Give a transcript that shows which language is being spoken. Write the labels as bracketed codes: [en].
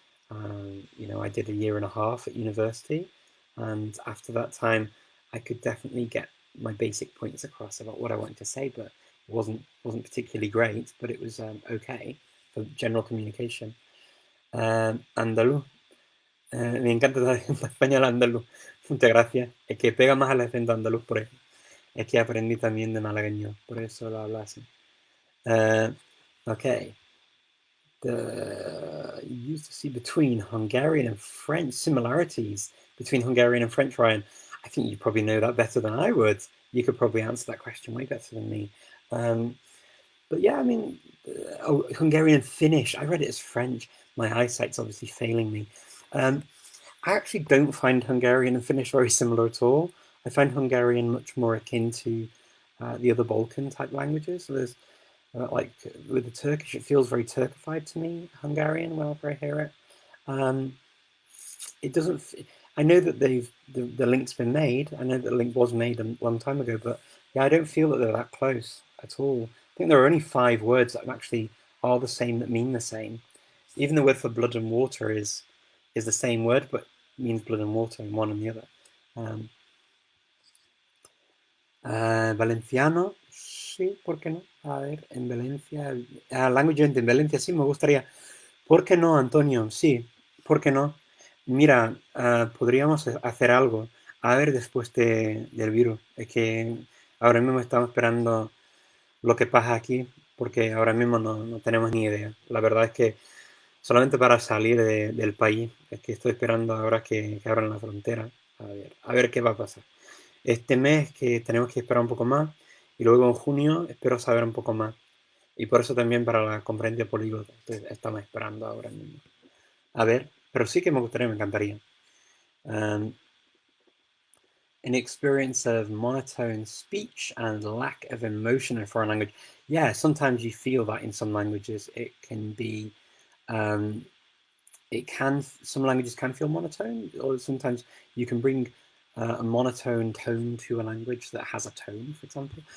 [en] You know, I did a year and a half at university, and after that time, I could definitely get my basic points across about what I wanted to say, but it wasn't particularly great, but it was okay for general communication. [es] Andaluz. Me encanta el español andaluz. Muchas gracias. Es que pega más al acento andaluz por eso. Es que aprendí también de malagueño, por eso lo hablo así. [en] Okay. You used to see between Hungarian and French similarities between Hungarian and French, Ryan. I think you probably know that better than I would. You could probably answer that question way better than me. But yeah, I mean, Hungarian and Finnish. I read it as French. My eyesight's obviously failing me. I actually don't find Hungarian and Finnish very similar at all. I find Hungarian much more akin to the other Balkan type languages. So there's like with the Turkish, it feels very Turkified to me, Hungarian, whenever I hear it. It doesn't. I know that the link's been made. I know that the link was made a long time ago, but yeah, I don't feel that they're that close at all. I think there are only 5 words that actually are the same, that mean the same. Even the word for blood and water is the same word, but means blood and water in one and the other. [es] Valenciano, sí, ¿por qué no? A ver, en Valencia, language en Valencia, sí, me gustaría. ¿Por qué no, Antonio? Sí, ¿por qué no? Mira, podríamos hacer algo. A ver, después del virus. Es que ahora mismo estamos esperando lo que pasa aquí, porque ahora mismo no tenemos ni idea. La verdad es que solamente para salir del país, es que estoy esperando ahora que abran la frontera. A ver qué va a pasar. Este mes que tenemos que esperar un poco más, y luego en junio espero saber un poco más. Y por eso también para la conferencia Polyglot estamos esperando ahora mismo. A ver, pero sí que me gustaría, me encantaría. [en] Um, an experience of monotone speech and lack of emotion in a foreign language. Yeah, sometimes you feel that in some languages. It can be, um, some languages can feel monotone, or sometimes you can bring a monotone tone to a language that has a tone, for example.